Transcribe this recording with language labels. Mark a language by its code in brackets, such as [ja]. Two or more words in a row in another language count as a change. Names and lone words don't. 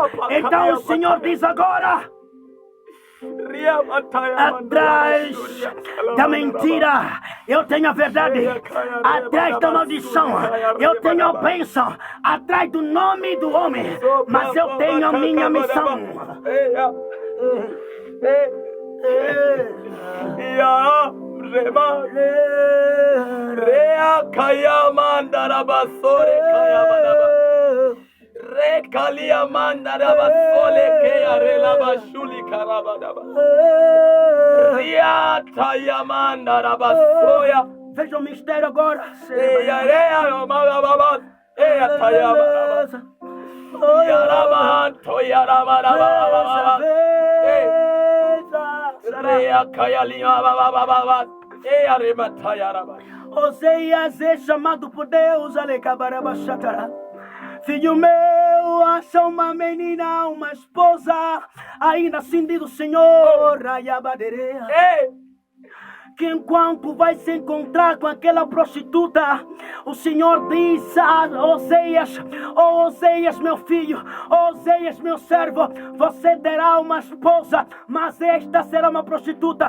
[pt] Então o Senhor diz agora: atrás da mentira eu tenho a verdade, atrás da maldição eu tenho a bênção, atrás do nome do homem, mas eu tenho a minha missão. Rekalia mandaraba sole ke arelaba shuli karabadaba. Riata yamandaraba soya. Veja o mistério agora. Eia malababa. Eia tayaba. Yaraba toyaraba. Rea kayalinha baba. Eia rematayaraba. Oséias é chamado por Deus, alecabarabachatara. Filho meu, acha uma menina, uma esposa, ainda assim diz o Senhor, Ayabaderea. Que enquanto vai se encontrar com aquela prostituta, o Senhor diz a Oséias: oh Oséias meu filho, oh Oséias meu servo, você terá uma esposa, mas esta será uma prostituta.